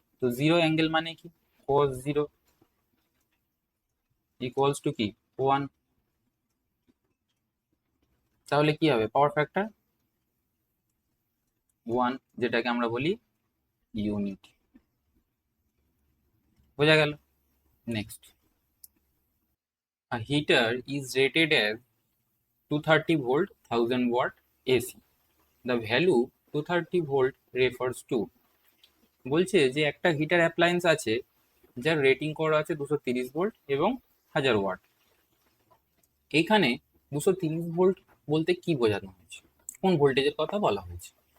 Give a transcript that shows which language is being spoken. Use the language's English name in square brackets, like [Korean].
[Bangla] তো zero angle মানে কি, cos জিরো ইকুয়ালস টু কি 1। তাহলে কি হবে, পাওয়ার ফ্যাক্টর 1, যেটাকে আমরা বলি ইউনিট। বোঝা গেল। [English] Next, a heater is rated as 230 volt 1000 watt AC. The value 230 volt refers to, [Bangla] বলছে যে একটা হিটার অ্যাপ্লায়েন্স আছে যার রেটিং করা আছে 230 ভোল্ট এবং 1000 ওয়াট। এইখানে 230 ভোল্ট বলতে কি বোঝানো হয়েছে, কোন ভোল্টেজের কথা বলা হয়েছে।